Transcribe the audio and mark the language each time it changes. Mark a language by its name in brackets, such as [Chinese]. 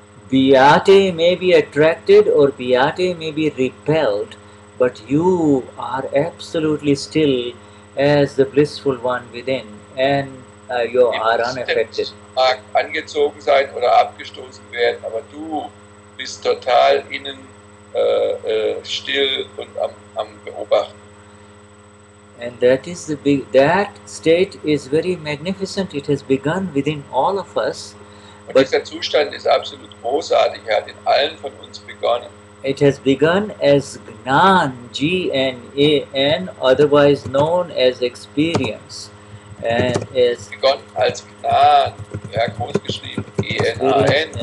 [English] Beate may be attracted or Beate may be repelled, but you are absolutely still as the blissful one within, and you are unaffected. [German] mag angezogen sein oder abgestoßen werden, aber du bist total innen still und am Beobachten. [English] And that is that state is very magnificent. It has begun within all of us. [German] Und dieser Zustand ist absolut großartig. Er hat in allen von uns begonnen. [English] It has begun as Gnan, G-N-A-N, otherwise known as experience. And is [German] begonnen als Gnan, ja, groß geschrieben, G-N-A-N,